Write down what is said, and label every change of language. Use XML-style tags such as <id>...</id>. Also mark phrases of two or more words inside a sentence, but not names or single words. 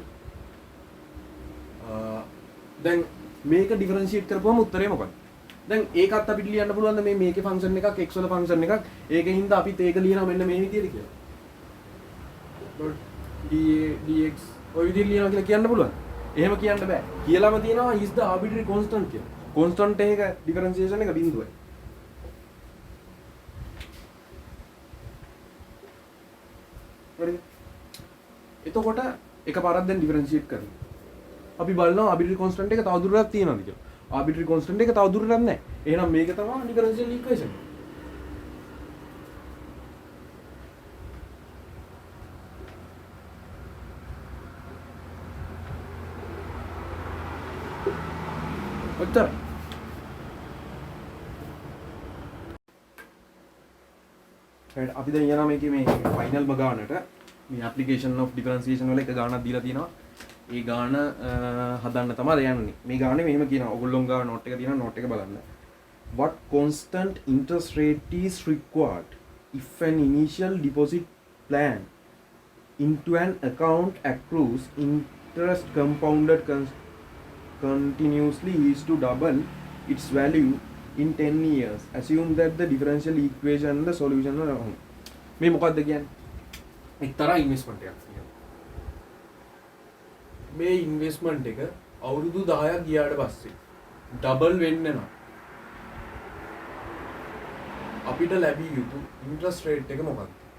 <si>දැන් මේක ඩිෆරන්ෂියේට් කරපුවම උත්තරේ මොකක්ද? දැන් ඒකත් අපිට ලියන්න පුළුවන් මේ මේකේ ෆන්ක්ෂන් එකක් x වල ෆන්ක්ෂන් එකක් ඒකෙන් හින්දා අපිත් ඒක ලියනවා මෙන්න මේ විදිහට කියලා. dx ඔය විදිහට ලියනවා කියලා කියන්න පුළුවන්. එහෙම කියන්න බෑ. කියලාම තියෙනවා</si> <en>is the arbitrary constant</en> <si>කියලා. constant එක differentiation එක බිඳුවයි. හරිද? එතකොට එකපාරක් දැන් differentiate කරනවා. අපි බලනවා</si> <en>arbitrary constant</en> <si>එක තවදුරටත් තියෙනවද කියලා.</si> <en>arbitrary constant</en> <si>එක තවදුරටත් නැහැ. එහෙනම් මේක තමයි</si> <en>differential equation.</en> <si>ඔච්චර. right අපි දැන් යනවා මේකේ මේ ෆයිනල්ම ගානට මේ</si> <en>application of differentiation</en> <si>වල එක ගානක් දීලා තියෙනවා. ඒ ගාන හදන්න තමයි යන්නේ. මේ ගානේ මෙහෙම කියනවා. ඔයගොල්ලෝ ගාන නෝට් එක තියෙනවා නෝට් එක බලන්න.</si> <en>What constant interest rate is required if an initial deposit plan into an account accrues interest compounded continuously is to double its value in 10 years. Assume that the differential equation and the solution are wrong.</en> <si>මේ මොකක්ද කියන්නේ? එක්තරා ඉන්වෙස්ට්මන්ට් එකක් තියෙනවා. මේ ඉන්වෙස්ට්මන්ට් එක අවුරුදු 10ක් ගියාට පස්සේ ඩබල් වෙන්න නම් අපිට ලැබිය යුතු</si> <en>interest rate</en> <si>එක මොකක්ද?</si>